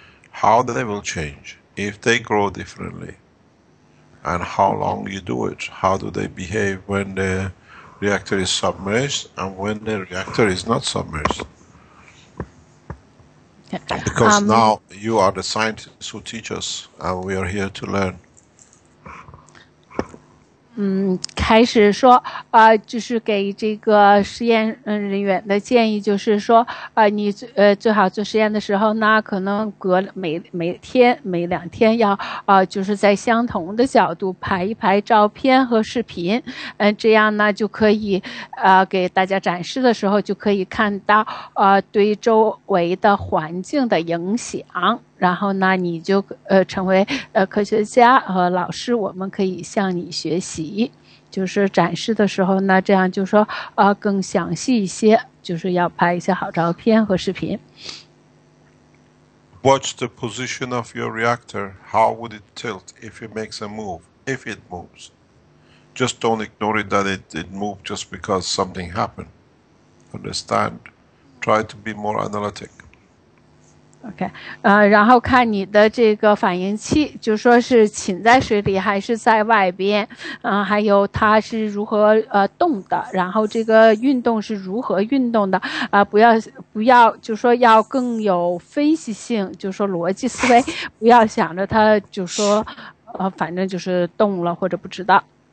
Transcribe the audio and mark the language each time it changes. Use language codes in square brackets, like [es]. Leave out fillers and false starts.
[en] How they will change, if they grow differently, and how long you do it. How do they behave when the reactor is submerged and when the reactor is not submerged? Because now you are the scientists who teach us, and we are here to learn. [zh] 开始说就是给这个实验人员的建议，就是说你最好做实验的时候呢，可能每天每2天要就是在相同的角度拍一拍照片和视频，这样呢就可以给大家展示的时候就可以看到对周围的环境的影响。然后呢，你就成为科学家和老师，我们可以向你学习。就是展示的时候呢，这样就说更详细一些，就是要拍一些好照片和视频。 [en] Watch the position of your reactor. How would it tilt if it makes a move? If it moves, just don't ignore it that it moved just because something happened. Understand? Try to be more analytic. [zh] OK， 然后看你的这个反应器，就说是浸在水里还是在外边，还有它是如何动的，然后这个运动是如何运动的不要就说要更有分析性，就说逻辑思维，不要想着它就说反正就是动了或者不知道。